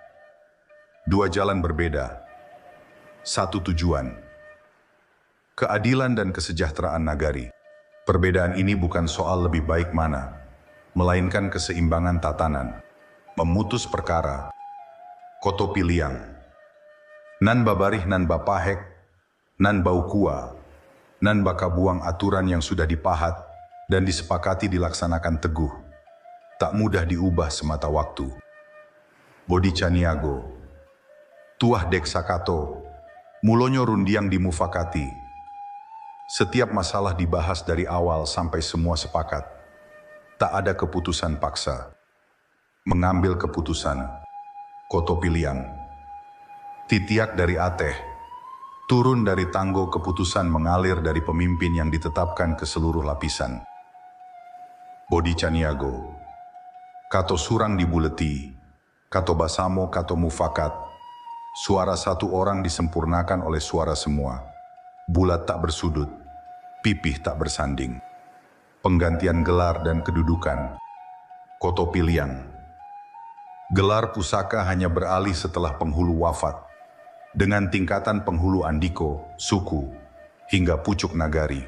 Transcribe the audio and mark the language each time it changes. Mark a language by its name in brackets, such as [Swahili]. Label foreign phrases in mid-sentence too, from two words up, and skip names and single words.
[Indonesian] 2 jalan berbeda, 1 tujuan. Keadilan dan kesejahteraan nagari. Perbedaan ini bukan soal lebih baik mana, melainkan keseimbangan tatanan. Memutus perkara. Koto Piliang. [Minangkabau] Nan babarih nan bapahek, nan baukua, nan bakabuang [Indonesian] aturan yang sudah dipahat dan disepakati dilaksanakan teguh. Tak mudah diubah semata waktu. Bodi Caniago. [Minangkabau] Tuah dek sakato, mulonyo rundiang dimufakati. [Indonesian] Setiap masalah dibahas dari awal sampai semua sepakat. Tak ada keputusan paksa. Mengambil keputusan. Koto Piliang. [Minangkabau] Titiak dari Ateh. Turun dari tanggo [Indonesian] keputusan mengalir dari pemimpin yang ditetapkan ke seluruh lapisan. [Minangkabau] Bodi Caniago. Kato surang dibuleti. Kato basamo kato mufakat. [Indonesian] Suara satu orang disempurnakan oleh suara semua. Bulat tak bersudut, pipih tak bersanding. Penggantian gelar dan kedudukan. Koto Piliang. Gelar pusaka hanya beralih setelah penghulu wafat, dengan tingkatan penghulu andiko, suku, hingga pucuk nagari.